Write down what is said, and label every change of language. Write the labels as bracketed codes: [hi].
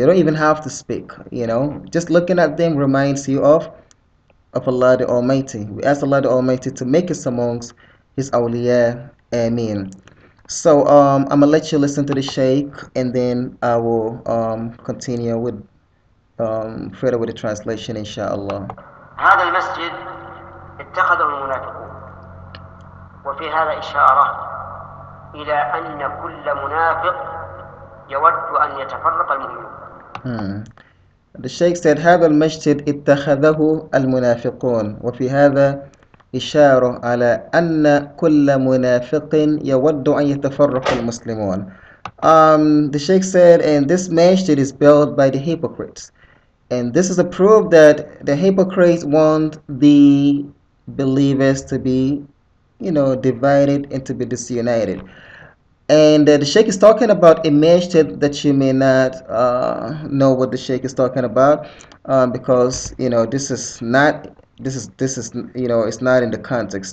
[en] They don't even have to speak, just looking at them reminds you of Allah the Almighty. We ask Allah the Almighty to make us amongst His awliya. Ameen. So I'm gonna let you listen to the Sheikh, and then I will continue with further with the translation, inshallah. [ar] هذا المسجد اتخذه المنافقون، وفي هذا إشارة إلى أن كل منافق يود أن يتفرق المؤمنون. [en] The Sheikh said [ar] هذا المسجد اتخذه المنافقون، وفي هذا إشارة على أن كل منافق يود أن يتفرق المسلمون. [en] The Sheikh said, and this masjid is built by the hypocrites. And this is a proof that the hypocrites want the believers to be, divided and to be disunited. And the Sheikh is talking about a masjid that you may not know what the Sheikh is talking about, because this is it's not in the context.